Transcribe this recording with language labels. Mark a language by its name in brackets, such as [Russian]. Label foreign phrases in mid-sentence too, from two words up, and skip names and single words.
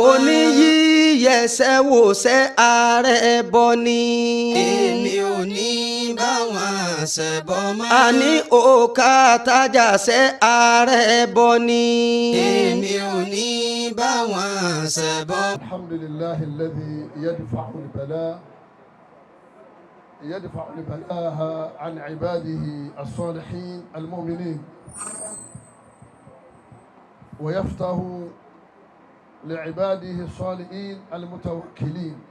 [Yoruba] mo ní yíyẹsẹ̀ wòṣẹ̀ ààrẹ bọ ni. èmi ò ní bá wọn ṣẹbọ mọ́. àní òkà tajà-ṣẹ́ ààrẹ bọ ni. èmi ò ní bá wọn ṣẹbọ. [Arabic] الحمد لله الذي يدفع البلاء عن عباده الصالحين المؤمنين ويفتح لعباده الصالحين المتوكلين